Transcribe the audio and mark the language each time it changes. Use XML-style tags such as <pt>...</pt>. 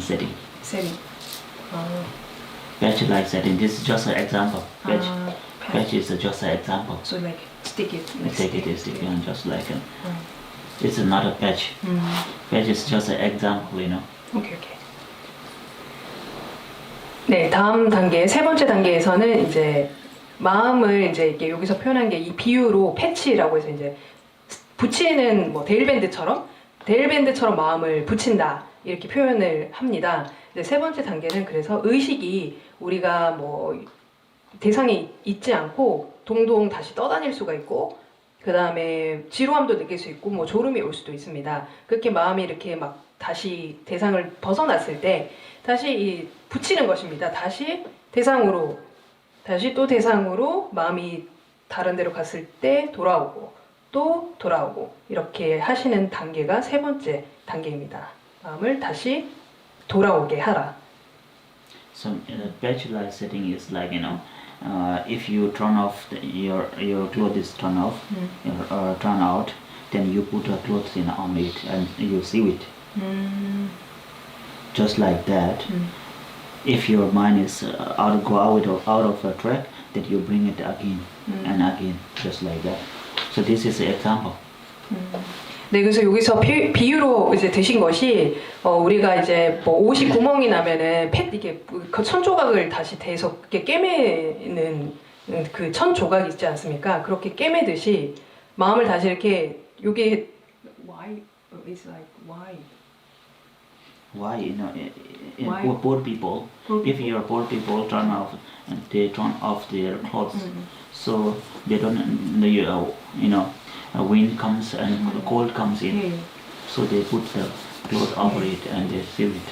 <en>Setting. Patch-like setting. This is just an example. Patch is just an example. So like stick it. Like Take it is different, just like it's not a patch. Patch is just an example, you know. 오케이.</en> <ko>네, 다음 단계 세 번째 단계에서는 이제 마음을 이제 이게 여기서 표현한 게 이 비유로 패치라고 해서 이제 붙이는 뭐 데일밴드처럼 마음을 붙인다 이렇게 표현을 합니다. 이제 세 번째 단계는 그래서 의식이 우리가 뭐 대상이 있지 않고 동동 다시 떠다닐 수가 있고 그 다음에 지루함도 느낄 수 있고 뭐 졸음이 올 수도 있습니다. 그렇게 마음이 이렇게 막 다시 대상을 벗어났을 때 다시 이 붙이는 것입니다. 다시 대상으로 다시 또 대상으로 마음이 다른 데로 갔을 때 돌아오고 또 돌아오고 이렇게 하시는 단계가 세 번째 단계입니다. 마음을 다시 돌아오게 하라.</ko> <en>So patch-like setting is like, you know, if you turn off your clothes is turn off, turn out, then you put a clothes on it and you sew it. Just like that. If your mind is out of a track, then you bring it again and again, just like that. So this is an example.</en> <ko>네, 그래서 여기서 비유로 이제 드신 것이 우리가 이제 뭐 옷이 구멍이 나면은 이게 그 천 조각을 다시 대서 이렇게 꿰매는 그 천 조각이 있지 않습니까? 그렇게 꿰매듯이 마음을 다시 이렇게 요게</ko> <en>why it's like why Why, you know, Why? poor people, if your poor people they turn off their clothes, so they don't, you know, wind comes and cold comes in, so they put the cloth over it and they seal it.</en>